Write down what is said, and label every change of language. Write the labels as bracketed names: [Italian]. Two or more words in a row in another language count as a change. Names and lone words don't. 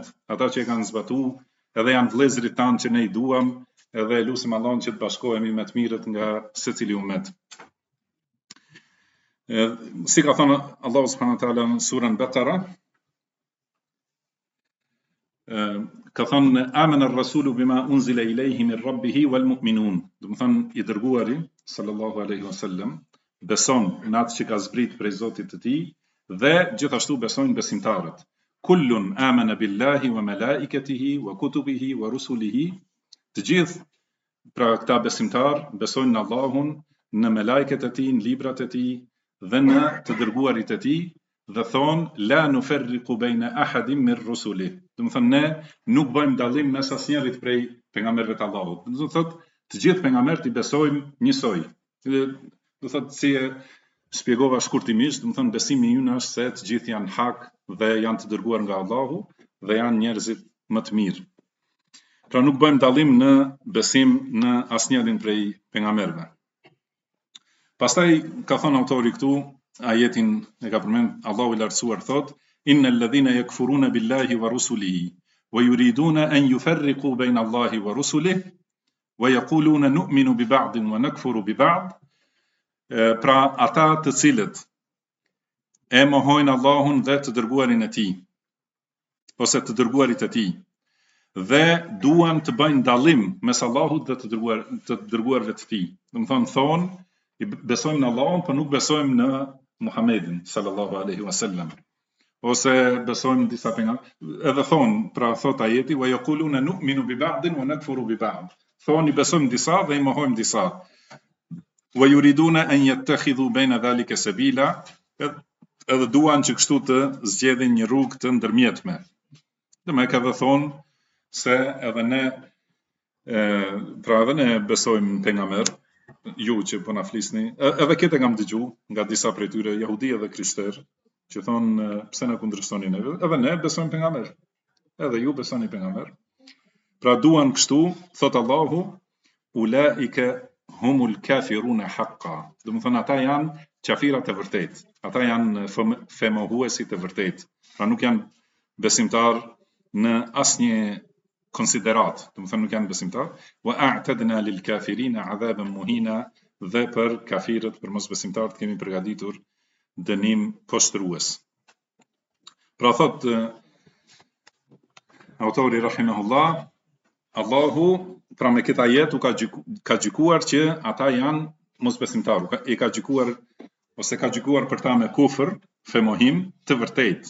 [Albanian] Ata që e kanë zbatuar, edhe janë vëllezërit tanë që ne i duam, edhe lutim Allahun që të bashkohemi me të mirët nga secili ummet. Si ka thënë Allahu [Arabic] سبحانه وتعالى [Albanian] në surën Baqara, ka thënë [Arabic] آمن الرسول بما أنزل إليه من ربه والمؤمنون. [Albanian] Do të thonë i dërguari [Arabic] صلى الله عليه وسلم [Albanian] beson në atë që ka zbrit prej Zotit të tij dhe gjithashtu besojnë besimtarët. [Arabic] كل آمن بالله وملائكته وكتبه ورسله. [Albanian] Të gjithë pra këta besimtar besojnë në Allahun, në melajket e tij, në librat e tij dhe në të dërguarit e tij dhe thonë [Arabic] لا نفرق بين أحد من رسله. [Albanian] Do të thonë ne nuk bëjmë dallim mes asnjërit prej pejgamberëve të Allahut. Do të thotë të gjithë pejgamberët i besojmë njësoj. Do të thotë si e shpjegova shkurtimisht, do të thonë besimi ynë është se të gjithë janë hak dhe janë të dërguar nga Allahu dhe janë njerëzit më të mirë. Pra nuk bëjmë dallim në besim në asnjërin prej pejgamberëve. Pastaj ka thënë autori këtu ajetin e ka përmend Allahu i lartësuar thot [Arabic] إن الذين يكفرون بالله ورسله ويريدون أن يفرقوا بين الله ورسله ويقولون نؤمن ببعض ونكفر ببعض. [Albanian] Pra ata të cilët e mohojnë Allahun dhe të dërguarin e tij ose të dërguarit e tij dhe duan të bëjnë dallim mes Allahut dhe të dërguarve të tij. Do të thonë besojmë në Allahun, por nuk besojmë në Muhammedin [Arabic] صلى الله عليه وسلم. [Albanian] Ose besojmë në disa pejgamber. Edhe thonë, pra thot ajeti [Arabic] ويقولون نؤمن ببعض ونكفر ببعض. [Albanian] Thonë besojmë disa dhe i mohojmë disa. [Arabic] ويريدون أن يتخذوا بين ذلك سبيلا. [Albanian] Edhe duan që kështu të zgjedhin një rrugë të ndërmjetme. Dhe më ka thonë se edhe ne pra edhe ne besojmë në pejgamber, ju që po na flisni, edhe këtë kam dëgju nga disa prej tyre jehudi edhe krishterë, që thonë pse na kundërshtoni neve, edhe ne besojmë pejgamber. Edhe ju besoni pejgamber. Pra duan kështu, thot Allahu, [Arabic] أولئك هم الكافرون حقا. [Albanian] Do të thonë ata janë qafirat e vërtet. Ata janë femohuesit e vërtet. Pra nuk janë besimtar në asnjë konsiderat, do të thonë nuk janë besimtar, [Arabic] وأعتدنا للكافرين عذابا مهينا, [Albanian] dhe për kafirët, për mosbesimtarët kemi përgatitur dënim poshtrues. Pra thot autori rahimahullah, Allahu pra me këtë ajet u ka gjykuar që ata janë mosbesimtarë, i ka gjykuar ose ka gjykuar për ta me kufër, femohim të vërtet.